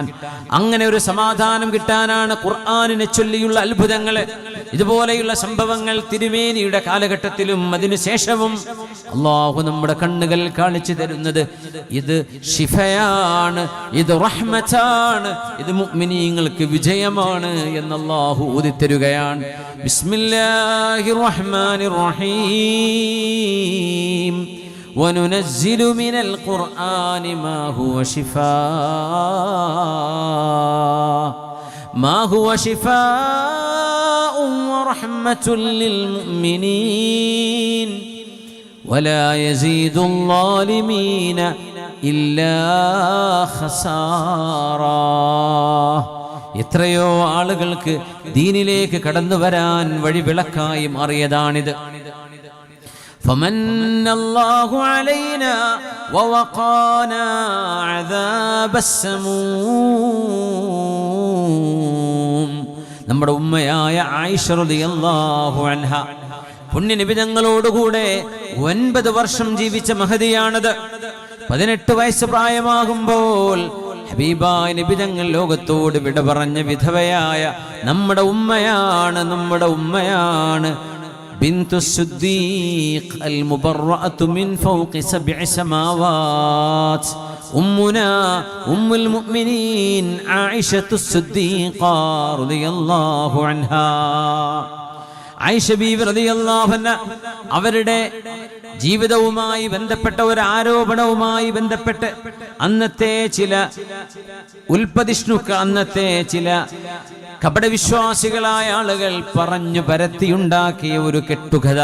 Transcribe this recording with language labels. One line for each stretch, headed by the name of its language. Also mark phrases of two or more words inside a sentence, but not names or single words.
Malayalam: അങ്ങനെ ഒരു സമാധാനം കിട്ടാനാണ് ഖുർആനിനെ ചൊല്ലിയുള്ള അത്ഭുതങ്ങൾ, ഇതുപോലെയുള്ള സംഭവങ്ങൾ തിരുമേനിയുടെ കാലഘട്ടത്തിലും അതിനുശേഷവും അല്ലാഹു നമ്മുടെ കണ്ണുകൾ കാണിച്ചു തരുന്നത്. ഇത് ശിഫയാണ്, ഇത് റഹ്മത്താണ്, ഇത് മുഅ്മിനീങ്ങൾക്ക് വിജയമാണ് എന്ന് അല്ലാഹു ഊതിത്തരുകയാണ്.
Arabic: بسم الله الرحمن الرحيم. وَنُنَزِّلُ مِنَ الْقُرْآنِ مَا هُوَ شِفَاءٌ وَرَحْمَةٌ لِّلْمُؤْمِنِينَ وَلَا يَزِيدُ الظَّالِمِينَ إِلَّا خَسَارًا.
Malayalam: എത്രയോ ആളുകൾക്ക് ദീനിലേക്ക് കടന്നു വരാൻ വഴിവിളക്കായി മാറിയതാണിത്.
Arabic: فمن الله علينا ووقانا عذاب السموم.
Malayalam: നമ്മുടെ ഉമ്മയായ ആയിഷ
Arabic: رضي الله عنها
Malayalam: പുണ്യനബി തങ്ങളോടുകൂടെ 9 വർഷം ജീവിച്ച മഹദിയാണത്. 18 വയസ്സ് പ്രായമാകുമ്പോൾ ഹബീബായ നബി തങ്ങൾ ലോകത്തോട് വിട പറഞ്ഞ വിധവയായ നമ്മുടെ ഉമ്മയാണ്
Arabic: بنت الصديق المبرأة من فوق 7 سماوات. أمنا أم المؤمنين عائشة الصديقة رضي الله عنها.
Malayalam: ആയിഷ ബീവി
Arabic: رضي الله عنها
Malayalam: അവരുടെ ജീവിതവുമായി ബന്ധപ്പെട്ട ഒരു ആരോപണവുമായി ബന്ധപ്പെട്ട് അന്നത്തെ ചില അന്നത്തെ ചില കപടവിശ്വാസികളായ ആളുകൾ പറഞ്ഞു പരത്തിയുണ്ടാക്കിയ ഒരു കെട്ടുകഥ.